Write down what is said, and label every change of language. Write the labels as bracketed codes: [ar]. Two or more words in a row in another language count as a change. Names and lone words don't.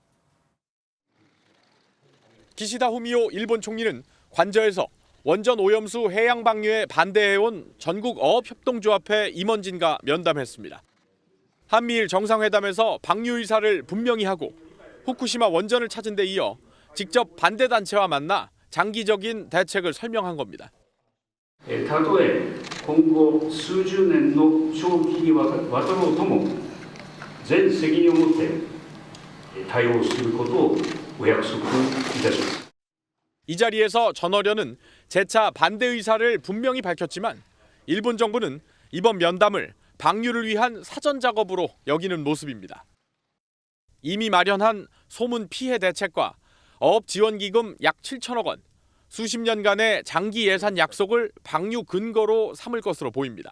[ko] 기시다 후미오 일본 총리는 관저에서 원전 오염수 해양 방류에 반대해온 전국 어업협동조합회 임원진과 면담했습니다. 한미일 정상회담에서 방류 의사를 분명히 하고 후쿠시마 원전을 찾은 데 이어 직접 반대 단체와 만나 장기적인 대책을 설명한 겁니다. [ja] たとえ今後数十年の長期にわたろうとも全責任を持って対応することをお約束いたします。 [ko] 이 자리에서 전어련은 재차 반대 의사를 분명히 밝혔지만 일본 정부는 이번 면담을 방류를 위한 사전 작업으로 여기는 모습입니다. 이미 마련한 소문 피해 대책과 어업 지원 기금 약 7천억 원, 수십 년간의 장기 예산 약속을 방류 근거로 삼을 것으로 보입니다.